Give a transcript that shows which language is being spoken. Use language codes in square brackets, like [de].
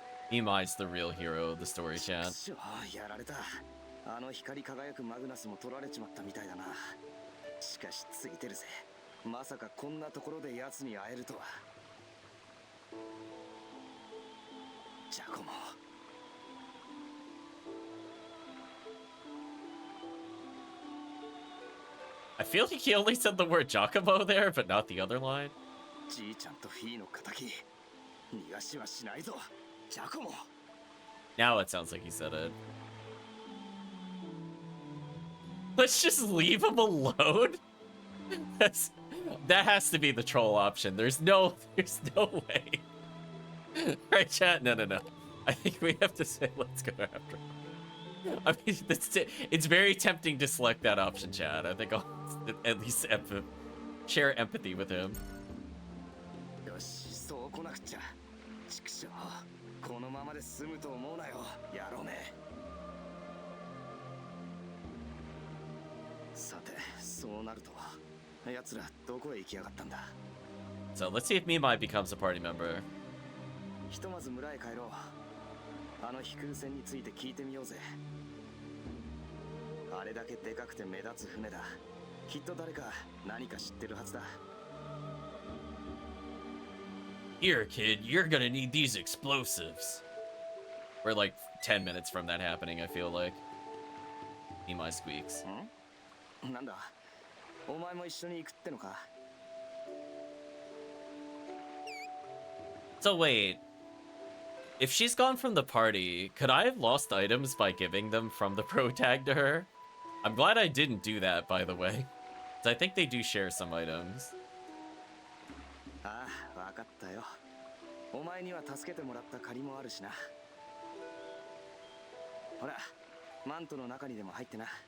[en] Imai's the real hero of the story, chat. [ja] やられた。あの光り輝くマグナスも取られちまったみたいだな。しかしついてるぜ。まさかこんなところで奴に会えるとは。ジャコモ。 [en] I feel like he only said the word Giacomo there, but not the other line. [ja] じいちゃんとフィーの敵。逃がしはしないぞ。ジャコモ。 [en] Now it sounds like he said it. Let's just leave him alone? That has to be the troll option. There's no way. Right, chat? No. I think we have to say let's go after him. I mean, it's very tempting to select that option, chat. I think I'll at least share empathy with him. [ja] よし、そう来なくちゃ。畜生。このままで済むと思うなよ、野郎め。さて、そうなると、奴らどこへ行きやがったんだ。 [en] So let's see if Mimai becomes a party member. [ja] ひとまず村へ帰ろう。あの飛空船について聞いてみようぜ。あれだけでかくて目立つ船だ。きっと誰か何か知ってるはずだ。 [en] Here, kid, you're gonna need these explosives. We're like 10 minutes from that happening, I feel like. Mimai squeaks. [ja] なんだお前も一緒に行くってのか [en] So wait. If she's gone from the party, could I have lost items by giving them from the pro tag to her? I'm glad I didn't do that, by the way. 'Cause I think they do share some items. [ja] ああ、わかったよ。お前には助けてもらった借りもあるしな。ほら、マントの中にでも入ってな。